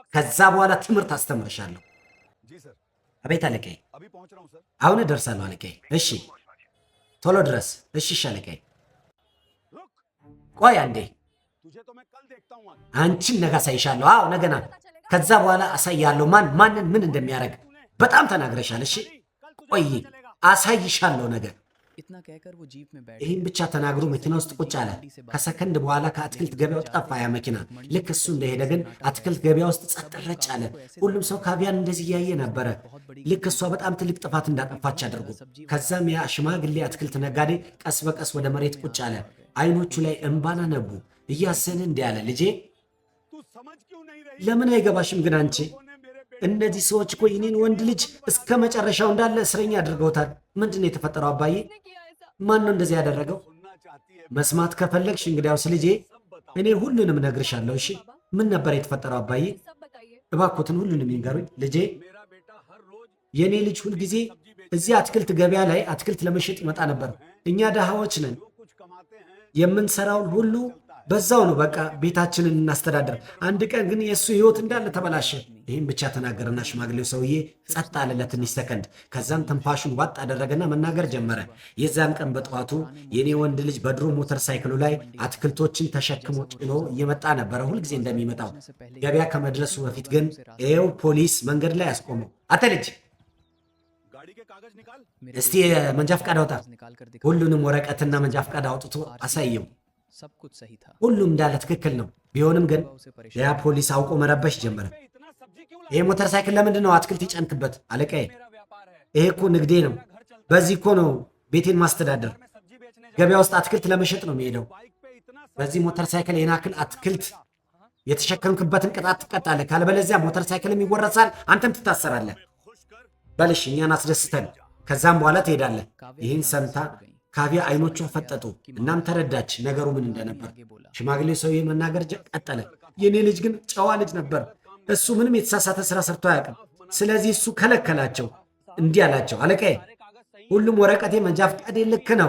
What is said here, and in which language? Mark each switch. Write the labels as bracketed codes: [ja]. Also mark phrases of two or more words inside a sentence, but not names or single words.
[am] ከዛ በኋላ ትምህርት አስተምርሻለሁ። [hi] जी सर [am] አቤት አለቃዬ። [hi] अभी पहुंच रहा हूं सर [am] አሁን እደርሳለሁ አለቃዬ። እሺ ቶሎ ድረስ። እሺ እሺ አለቃዬ። [hi] रुक [am] ቆይ አንዴ፣ [hi] तुझे तो मैं कल देखता हूं आज [am] አንቺን ነገ አሳይሻለሁ። አዎ ነገ ና። ከዛ በኋላ አሳያለሁ ማንን ምን እንደሚያደርግ። በጣም ተናግረሻል። እሺ ቆይ አሳይሻለሁ ነገ። [hi] इतना कहकर वो जीप में बैठ [am] ይህን ብቻ ተናግሮ መኪና ውስጥ ቁጭ አለ። ከሰከንድ በኋላ ከአትክልት ገበያው ጠፋ ያ መኪና። ልክ እሱ እንደሄደ ግን አትክልት ገበያ ውስጥ ጸጥ ረጭ አለ። ሁሉም ሰው ካቢያን እንደዚህ እያየ ነበረ፣ ልክ እሷ በጣም ትልቅ ጥፋት እንዳጠፋች አድርጎ። ከዛም ያ ሽማግሌ አትክልት ነጋዴ ቀስ በቀስ ወደ መሬት ቁጭ አለ። አይኖቹ ላይ እንባን አነቡ። እያሰነ እንዲህ አለ፣ ልጄ [hi] तू समझ क्यों नहीं रही [am] ለምን አይገባሽም ግን አንቺ? [hi] तूने मेरे बेटे [am] እነዚህ ሰዎች እኮ የኔን ወንድ ልጅ እስከ መጨረሻው እንዳለ እስረኛ አድርገውታል። ምንድን ነው የተፈጠረው አባዬ? [hi] ने किया ऐसा [am] ማን ነው እንደዚህ ያደረገው? [hi] सुनना चाहती है [am] መስማት ከፈለግሽ እንግዲያውስ ልጄ እኔ ሁሉንም እነግርሻለሁ። እሺ ምን ነበር የተፈጠረው አባዬ? [hi] सब बताइए [am] እባክዎትን ሁሉንም ይንገሩኝ ልጄ። [hi] मेरा बेटा हर रोज [am] የኔ ልጅ ሁልጊዜ እዚህ አትክልት ገበያ ላይ አትክልት ለመሸጥ ይመጣ ነበር። እኛ ድሃዎች ነን፣ [hi] जो कुछ कमाते हैं [am] የምንሰራውን ሁሉ በዛው ነው በቃ ቤታችንን እናስተዳደር። አንድ ቀን ግን የእሱ ህይወት እንዳለ ተበላሸ። ይህም ብቻ ተናገረና ሽማግሌው ሰውዬ ጸጥ አለ ለትንሽ ሰከንድ። ከዛም ትንፋሹን ዋጥ አደረገና መናገር ጀመረ። የዛን ቀን በጠዋቱ የኔ ወንድ ልጅ በድሮ ሞተር ሳይክሉ ላይ አትክልቶችን ተሸክሞ ጭኖ እየመጣ ነበረ ሁልጊዜ እንደሚመጣው። ገበያ ከመድረሱ በፊት ግን ይኸው ፖሊስ መንገድ ላይ ያስቆመው። አተ ልጅ [hi] गाड़ी के कागज निकाल। मेरे [am] እስቲ [hi] बेटे ने [am] መንጃ ፈቃድ አውጣ። [hi] कागज निकाल कर दिखा। [am] ሁሉንም ወረቀትና መንጃ ፈቃድ አውጥቶ አሳየው። [hi] सब कुछ सही था। [am] ሁሉም እንዳለ ትክክል ነው። ቢሆንም ግን [hi] उसे [am] ያ [hi] परेशान [am] ፖሊስ አውቆ መረበሽ ጀመረ። [hi] पे इतना सब्जी क्यों [am] ይሄ ሞተር ሳይክል ለምንድን ነው አትክልት ይጨንክበት? አለቃዬ [hi] मेरा व्यापार है, [am] ይሄ እኮ ንግዴ ነው። [hi] घर चलता [am] በዚህ እኮ ነው ቤቴን ማስተዳደር። [hi] है, मैं सब्जी बेचने जा [am] ገበያ ውስጥ አትክልት ለመሸጥ ነው የሚሄደው። [hi] बाइक पे इतना [am] በዚህ ሞተር ሳይክል ይህን ያክል አትክልት የተሸከምክበትን ቅጣት ትቀጣለህ። ካለበለዚያ ሞተር ሳይክልም ይወረሳል፣ አንተም ትታሰራለህ። [hi] खुश कर। [am] በልሽ እኛን አስደስተን፣ ከዛም በኋላ ትሄዳለህ። ይህን ሰምታ ካቪያ አይኖቿ ፈጠጡ። እናም ተረዳች ነገሩ ምን እንደነበር። ሽማግሌው ሰውዬ መናገር ቀጠለ። የኔ ልጅ ግን ጨዋ ልጅ ነበር። እሱ ምንም የተሳሳተ ስራ ሰርቶ አያውቅም። ስለዚህ እሱ ከለከላቸው። እንዲህ አላቸው፣ አለቃዬ ሁሉም ወረቀቴ መንጃ ፈቃዴ ልክ ነው።